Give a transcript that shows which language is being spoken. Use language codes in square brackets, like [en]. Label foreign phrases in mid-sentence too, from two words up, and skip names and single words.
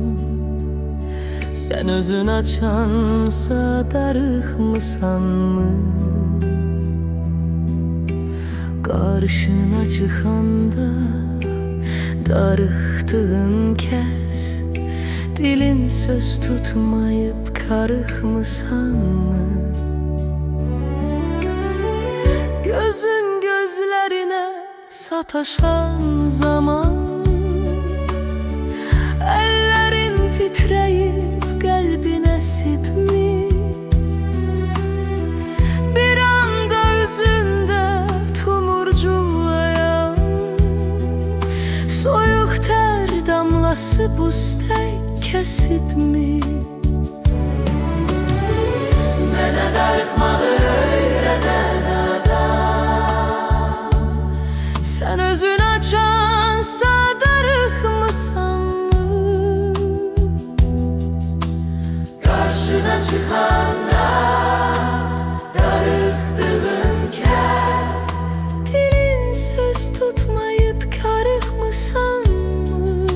[az] sən özün açansa darıxmısanmı? Qarşına çıxanda darıxdığın kəs Dilin söz tutmayıb karıxmısanmı? [tr] Gözün gözlerine sataşan zaman Ellerin titreyip kalbine sipmi Bir anda üzünde tumurculayan Soyuq ter damlası buztek kesip mi? [az] Mənə darıxmağı öyrədən adam Sən özün açansa darıxmısanmı? Qarşına çıxanda darıxdığın kəs Dilin söz tutmayıb karıxmısanmı?